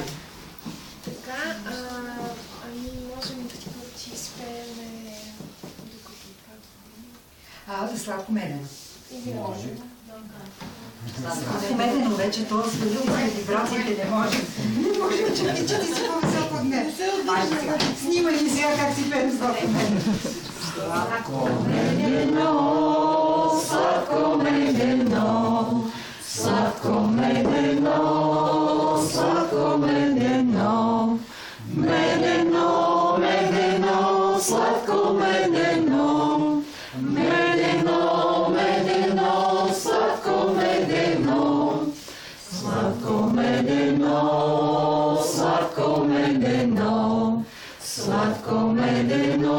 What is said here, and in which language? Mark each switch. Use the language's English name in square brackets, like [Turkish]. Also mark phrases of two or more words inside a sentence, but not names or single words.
[Bulgarian] Така, ами можем да ти изпееме докато това... Да сладко медено. Или може. Сладко медено вече това свалил за вибрациите не може. Не може, че ти си по-висок от мен. Снимай ми сега как си пеем сладко медено. Сладко медено, сладко медено, сладко медено, сладко медено, медено, медено, сладко медено, медено, медено, сладко медено, сладко медено, сладко медено, сладко медено.